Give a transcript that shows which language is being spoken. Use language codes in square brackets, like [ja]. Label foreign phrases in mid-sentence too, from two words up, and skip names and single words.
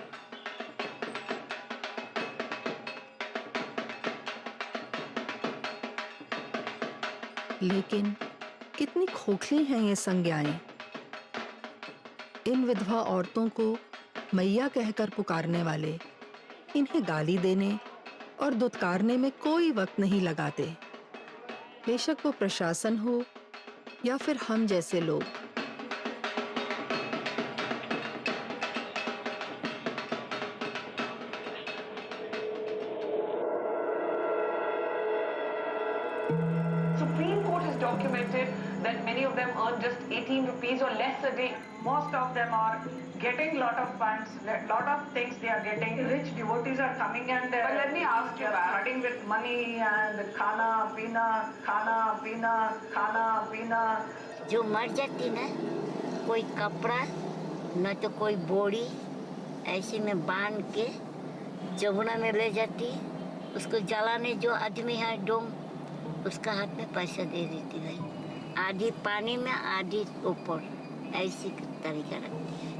[hi] लेकिन कितनी खोखली हैं ये संज्ञाएं। इन विधवा औरतों को मैया कहकर पुकारने वाले इन्हें गाली देने और दुत्कारने में कोई वक्त नहीं लगाते, बेशक वो प्रशासन हो या फिर हम जैसे लोग। [en] Supreme Court has documented that many of them earn just 18 rupees or less a day. Most of them are getting lot of funds, lot of things they are getting. Rich devotees are coming and but let me ask you, starting with money and [hi] खाना, पीना, खाना, पीना, खाना, पीना. जो मर जाती ना, कोई कपड़ा न तो कोई बोरी ऐसे में बांध के जमुना में ले जाती, उसको जलाने जो आदमी है डोम, उसका हाथ में पैसा दे देती भाई, आधी पानी में आधी ऊपर, ऐसी तरीका रखती है।